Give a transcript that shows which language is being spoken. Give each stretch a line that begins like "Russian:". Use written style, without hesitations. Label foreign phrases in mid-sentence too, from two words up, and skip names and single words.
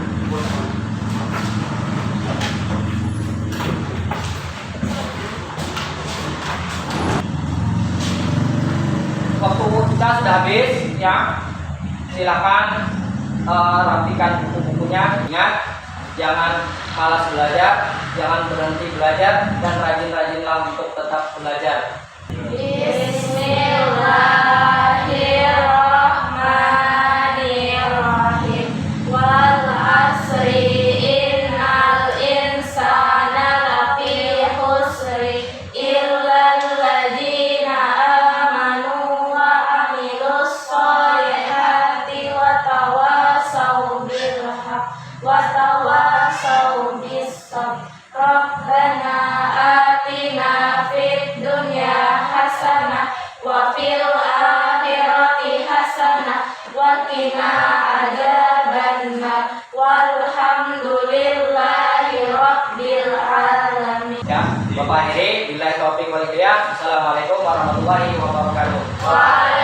Indonesian: Waktu kita sudah habis, ya. Silakan rapikan buku-bukunya. Ingat, jangan malas belajar, jangan berhenti belajar, dan rajin-rajinlah untuk tetap belajar.
Arabic: بسم الله الرحمن الرحيم. والعصر إن الإنسان لفي خسر إلا الذين آمنوا وعملوا الصالحات وتواصوا بالحق وتواصوا بالصبر. ربنا آتنا في الدنيا حسنة وفي الآخرة حسنة وقنا عذاب النار. والحمد لله رب العالمين.
Indonesian: Ya, Bapak akhiri,
Arabic: بالله التوفيق والهداية. السلام عليكم ورحمة الله وبركاته.